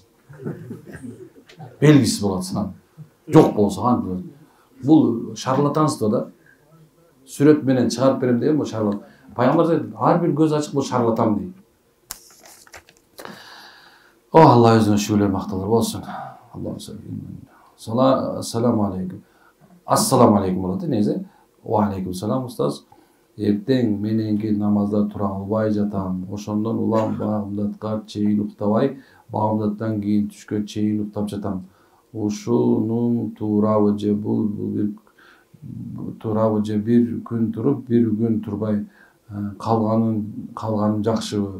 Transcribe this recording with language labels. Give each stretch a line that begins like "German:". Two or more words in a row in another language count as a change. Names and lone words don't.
Kyrgyz: Белгисиз болот сан. Жок болсо ан бул шарлатанство да. Сүрөт менен чыгарып берем деген бул шарлатан. Пайгамбар айтты, ар бир көз ачык бул шарлатан дейт. О, Алла өзүнө шүгүрлөр макталар болсун.
Arabic: السلام عليكم. السلام عليكم
Kyrgyz: болот незе.
Arabic: وعليكم سلام устаз.
Kyrgyz: Эртең мененки намазда тура албай жатам. Ошондон улам багымдатка чейин уктабай, багымдаттан кийин түшкө чейин уктап жатам. Ушунун туурабы же бул туурабы же бир күн туруп, бир күн турбай калганым жакшыбы?